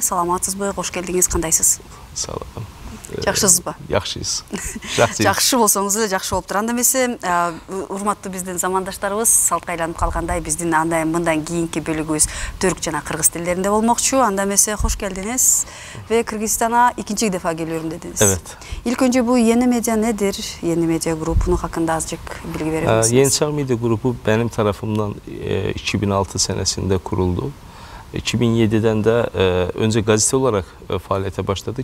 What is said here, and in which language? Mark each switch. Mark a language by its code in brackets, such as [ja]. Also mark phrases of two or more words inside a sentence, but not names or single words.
[ky] Саламатсызбы? Кош келдиңиз. Кандайсыз? Салам. Жакшысызбы? Жакшысыз. Жакшы болсоңуз эле жакшы болуп турат. Анда эмесе, урматтуу биздин замандаштарыбыз салтка айланып калгандай биздин мындан кийинки бөлүгүбүз түрк жана кыргыз тилдеринде болмокчу. Анда эмесе кош келдиңиз. [tr] Ve Kırgızistan'a ikinci defa geliyorum dediniz. Evet. İlk önce bu yeni medya nedir? Yeni medya grubunun hakkında azıcık bilgi verir misiniz? Yeni Çağ Medya Grubu benim tarafımdan 2006 senesinde kuruldu. 2007'den de önce gazete olarak faaliyete başladı.